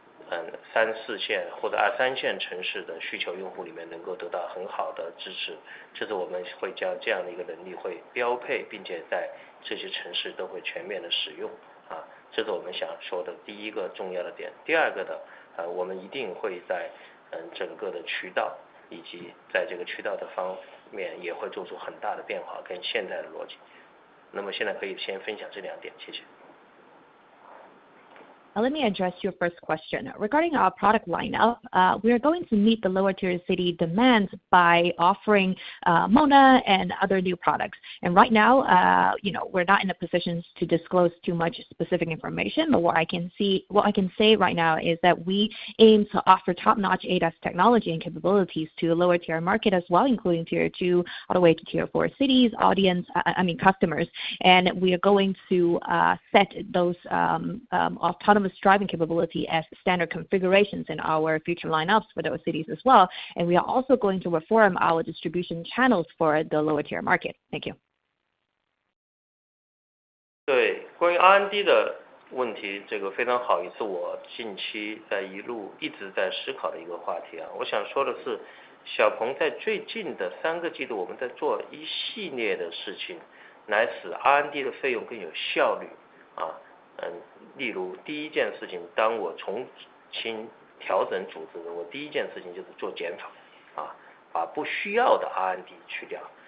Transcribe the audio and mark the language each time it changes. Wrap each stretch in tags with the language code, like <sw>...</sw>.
<zh>3、4线或者2、3线城市的需求用户里面能够得到很好的支持，这是我们会将这样的一个能力会标配，并且在这些城市都会全面的使用这是我们想说的第一个重要的点。第2个呢我们一定会在整个的渠道以及在这个渠道的方面也会做出很大的变化，跟现在的逻辑。那么现在可以先分享这2点，谢谢。</zh> <en>Let me address your first question. Regarding our product lineup, we are going to meet the lower tier city demands by offering Mona and other new products. And right now, we're not in a position to disclose too much specific information, but what I can say right now is that we aim to offer top-notch ADAS technology and capabilities to the lower tier market as well, including tier 2 all the way to tier 4 cities, customers. And we are going to set those autonomous driving capability as standard configurations in our future lineups for those cities as well. And we are also going to reform our distribution channels for the lower tier market. Thank you.</en> <zh>对，关于 R&D 的问题，这个非常好，也是我近期在一直在思考的一个话题我想说的是，小鹏在最近的3个季度，我们在做一系列的事情，来使 R&D 的费用更有效率例如第一件事情，当我重新调整组织的，我第一件事情就是做减法把不需要的 R&D 去掉。</zh>